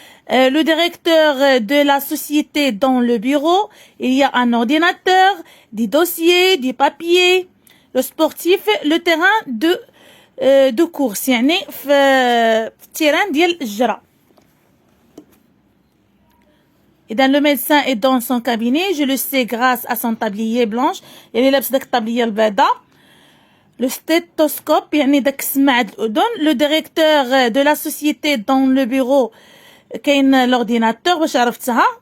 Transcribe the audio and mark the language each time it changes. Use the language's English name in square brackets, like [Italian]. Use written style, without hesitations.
[French] Le directeur de la société dans le bureau. Il y a un ordinateur, des dossiers, des papiers. Le sportif, le terrain de course. [Arabic] يعني في التيران ديال الجرة. [French] Et dans le médecin est dans son cabinet. Je le sais grâce à son tablier blanche. [Arabic] يعني لابس داك الطابلية البيضاء. Le stéthoscope, يعني داك السماعة الأذن. [French] Le directeur de la société dans le bureau. [Arabic] كاين l'ordinateur باش عرفتها.